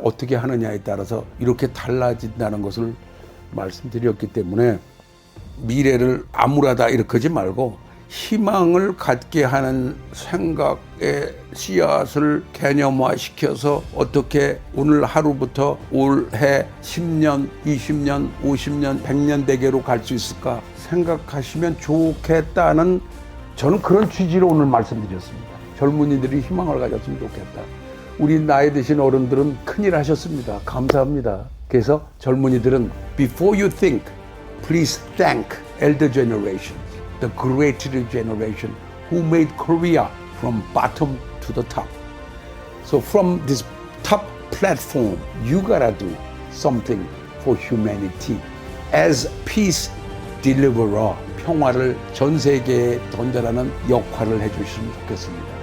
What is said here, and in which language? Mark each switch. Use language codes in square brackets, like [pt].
[ko] 어떻게 하느냐에 따라서 이렇게 달라진다는 것을 말씀드렸기 때문에 미래를 암울하다 이렇게 하지 말고 희망을 갖게 하는 생각의 씨앗을 개념화시켜서 어떻게 오늘 하루부터 올해 10년, 20년, 50년, 100년 대계로 갈 수 있을까 생각하시면 좋겠다는 저는 그런 취지로 오늘 말씀드렸습니다. 젊은이들이 희망을 가졌으면 좋겠다. 우리 나이 드신 어른들은 큰일 하셨습니다. 감사합니다. 그래서 젊은이들은 [en] Before you think, please thank elder generation, the great generation who made Korea from bottom to the top. So from this top platform, you gotta do something for humanity as peace deliverer. [ko] 평화를 전 세계에 던져라는 역할을 해주시면 좋겠습니다.